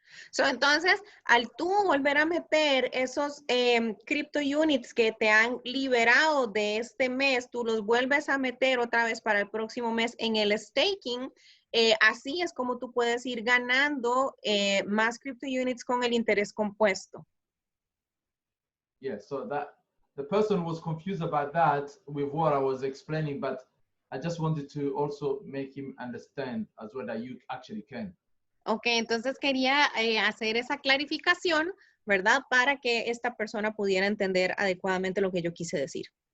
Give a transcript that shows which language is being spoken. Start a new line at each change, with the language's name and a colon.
Spanish: So, entonces, al tú volver a meter esos crypto units que te han liberado de este mes, tú los vuelves a meter otra vez para el próximo mes en el staking. Así es como tú puedes ir ganando más crypto units con el interés compuesto.
English: Yeah, so that the person was confused about that with what I was explaining, but I just wanted to also make him understand as well that you actually can.
Spanish: Ok, entonces quería hacer esa clarificación, ¿verdad? Para que esta persona pudiera entender adecuadamente lo que yo quise decir.